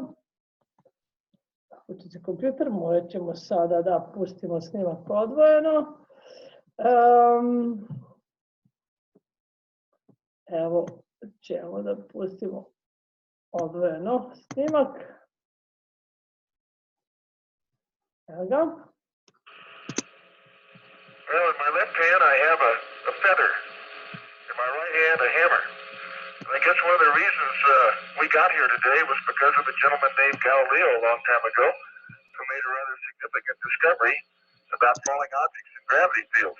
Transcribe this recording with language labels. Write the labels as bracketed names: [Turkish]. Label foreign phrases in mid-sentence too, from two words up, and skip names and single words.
[Serbian] Zakuca se kompjuter, morat ćemo sada da pustimo snimak odvojeno. Evo ćemo da pustimo odvojeno snimak. Evo ga. [English] Well, in my left hand I have a feather. In my right hand a hammer. And I guess one of the reasons we got here today was because of a gentleman named Galileo a long time ago who made a rather significant discovery about falling objects in gravity fields.